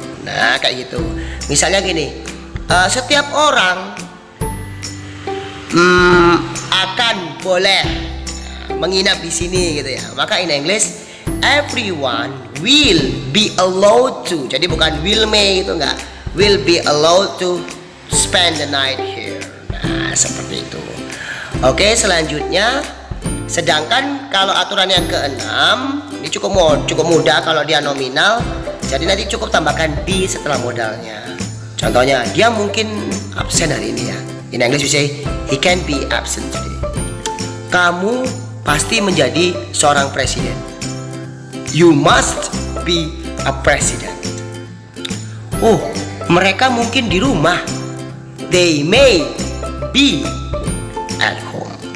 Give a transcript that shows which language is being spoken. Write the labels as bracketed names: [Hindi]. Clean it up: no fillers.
[Indonesian] Nah kayak gitu. Misalnya gini, setiap orang akan boleh menginap di sini gitu ya. [English] Maka in English everyone will be allowed to. Jadi bukan will may gitu, enggak. Will be allowed to spend the night here. [Indonesian] Nah seperti itu. Oke, selanjutnya, sedangkan kalau aturan yang keenam ini cukup mudah kalau dia nominal. Jadi nanti cukup tambahkan be setelah modalnya. Contohnya, dia mungkin absen hari ini ya. [English] In English we say he can be absent today. [Indonesian] Kamu pasti menjadi seorang presiden. [English] You must be a president. Oh, mereka mungkin di rumah. They may be at home.